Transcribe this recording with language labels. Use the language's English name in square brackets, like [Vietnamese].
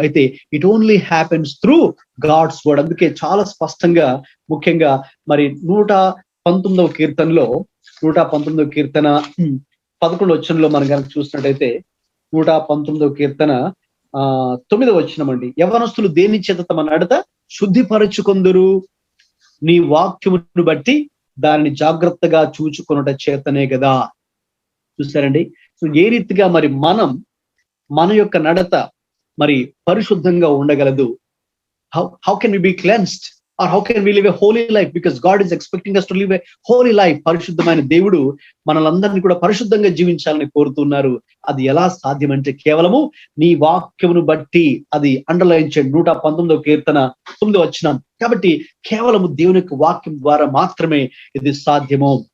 [Telugu] అయితే [English] It only happens through God's word. [Telugu] అందుకే చాలా స్పష్టంగా ముఖ్యంగా మరి 119వ కీర్తనలో 119వ కీర్తన 11వ వచనంలో మనం కనుక చూసినట్టయితే 119వ కీర్తన 9వ వచనం అండి, యవనస్తులు దేని చేత తమ నడత శుద్ధిపరచుకొందురు, నీ వాక్యమును బట్టి దానిని జాగ్రత్తగా చూచుకొనుట చేతనే కదా. చూసారండి, సో ఏ రీతిగా మరి మన యొక్క నడత మరి పరిశుద్ధంగా ఉండగలదు. [English] How can we be cleansed? Or how can we live a holy life? Because God is expecting us to live a holy life. [Telugu] పరిశుద్ధమైన దేవుడు మనలందరినీ కూడా పరిశుద్ధంగా జీవించాలని కోరుతున్నారు. అది ఎలా సాధ్యం అంటే కేవలము నీ వాక్యమును బట్టి. అది అండర్లైన్ చేయండి, 119వ కీర్తన 9వ వచనం. కాబట్టి కేవలము దేవుని యొక్క వాక్యం ద్వారా మాత్రమే ఇది సాధ్యము.